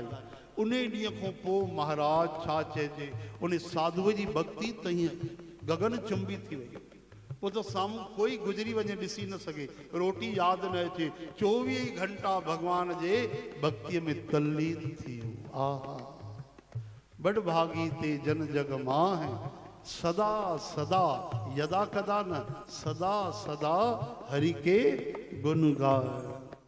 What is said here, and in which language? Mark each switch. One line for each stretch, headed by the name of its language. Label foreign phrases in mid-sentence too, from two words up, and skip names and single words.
Sindhi: उन ॾींहं खां पोइ महाराज छा चइजे, उन साधुअ जी भक्ति त हीअं गगन चुंबी थी वई। पोइ त साम्हूं कोई गुज़री वञे ॾिसी न सघे, रोटी यादि न अचे, 24 घंटा भॻवान जे भक्तीअ में तल्लीन थी वियो।
Hindi: आहा, बड़ भागी ते जन जग मां, सदा सदा,
Sindhi: यदा कदा न,
Hindi: सदा सदा हरि के गुण गाए।